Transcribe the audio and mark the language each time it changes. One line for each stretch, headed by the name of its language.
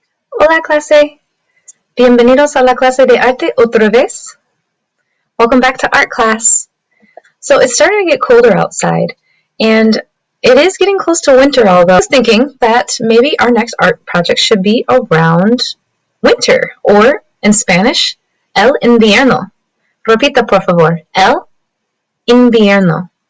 Spanish: Hola clase, bienvenidos a la clase de arte otra vez.
English: Welcome back to art class. So it's starting to get colder outside, and it is getting close to winter, although I was thinking that maybe our next art project should be around winter, or in Spanish, el invierno.
Spanish: Repita, por favor, el invierno.